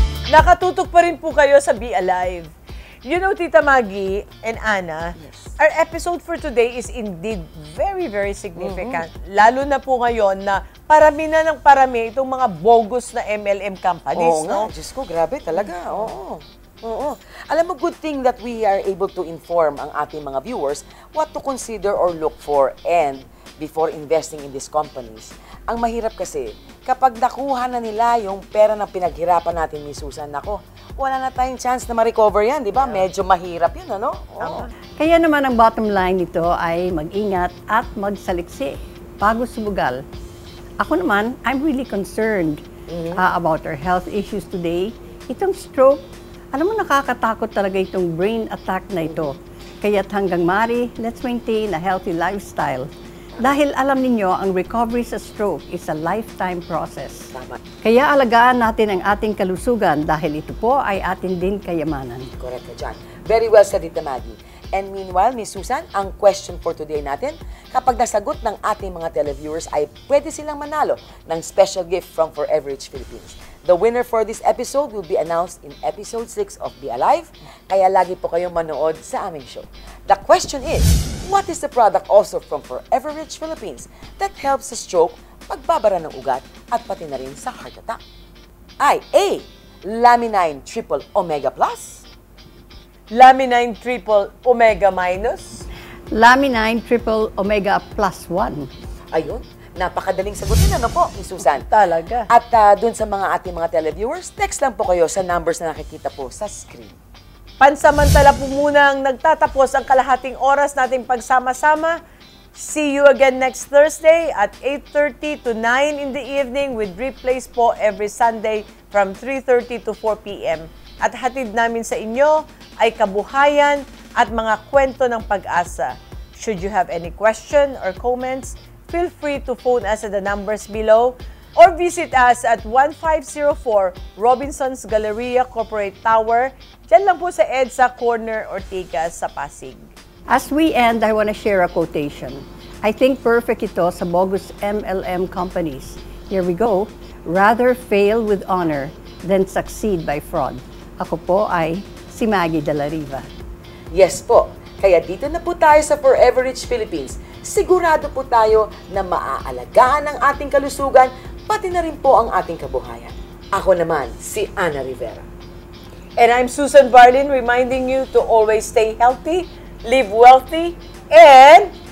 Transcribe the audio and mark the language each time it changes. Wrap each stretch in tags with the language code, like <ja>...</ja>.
<tl>Nakatutok pa rin po kayo sa Be Alive.</tl> <en>You know, Tita Maggie and Ana, our episode for today is indeed very, very significant.</en> <tl>Lalo na po ngayon na parami na ng parami itong mga bogus na</tl> <en>MLM companies.</en> <tl>Oo nga, Diyos ko, grabe talaga. Oo. Alam mo,</tl> <en>good thing that we are able to inform</en> <tl>ang ating mga</tl> <en>viewers what to consider or look for and before investing in these companies.</en> <tl>Ang mahirap kasi, kapag nakuha na nila yung pera na pinaghirapan natin ni Susan, nako, wala na tayong chance na ma-recover yan, di ba? Medyo mahirap yun, ano? Oo. Kaya naman ang</tl> <en>bottom line</en> <tl>nito ay mag-ingat at magsaliksi bago sumugal.</tl> <en>Ako naman, I'm really concerned about our health issues today.</en> <tl>Itong stroke, alam mo, nakakatakot talaga itong</tl> <en>brain attack</en> <tl>na ito. Kaya't hanggang mari,</tl> <en>let's maintain a healthy lifestyle.</en> <tl>Dahil alam ninyo, ang</tl> <en>recovery sa stroke is a lifetime process.</en> <tl>Tama. Kaya alagaan natin ang ating kalusugan dahil ito po ay atin din kayamanan. Correct ka dyan.</tl> <en>Very well said, Tita Maggie. And meanwhile,</en> <tl>Miss Susan, ang</tl> <en>question for today</en> <tl>natin, kapag nasagot ng ating mga televiewers ay pwede silang manalo ng</tl> <en>special gift from</en> <tl>Forever Rich Philippines.</tl> <en>The winner for this episode will be announced in episode 6 of Be Alive,</en> <tl>kaya lagi po kayong manood sa aming show.</tl> <en>The question is, what is the product also from Forever Rich Philippines that helps</en> <tl>sa stroke, pagbabara ng ugat, at pati na rin sa</tl> <en>heart attack? Ay, A. Laminine Triple Omega Plus, Laminine Triple Omega Minus, Laminine Triple Omega Plus 1.</en> <tl>ayun, napakadaling sagutin, ano po, Miss Susan? talaga. At dun sa mga ating mga televiewers, text lang po kayo sa numbers na nakikita po sa screen. Pansamantala po muna ang nagtatapos ang kalahating oras nating pagsama-sama.</tl> <en>See you again next Thursday at 8:30 to 9 in the evening with replays po every Sunday from 3:30 to 4 p.m.</en> <tl>At hatid namin sa inyo ay kabuhayan at mga kwento ng pag-asa.</tl> <en>Should you have any question or comments, feel free to phone us at the numbers below or visit us at 1504 Robinson's Galleria Corporate Tower.</en> <tl>Diyan lang po sa EDSA Corner, Ortigas sa Pasig.</tl> <en>As we end, I want to share a quotation. I think perfect</en> <tl>ito sa</tl> <en>bogus MLM companies. Here we go. Rather fail with honor than succeed by fraud.</en> <tl>Ako po ay si Maggie de la Riva. Yes po, kaya dito na po tayo sa Forever Rich Philippines. Sigurado po tayo na maaalagaan ang ating kalusugan, pati na rin po ang ating kabuhayan. Ako naman, si Ana Rivera.</tl> <en>And I'm Susan Barlin, reminding you to always stay healthy, live wealthy, and</en>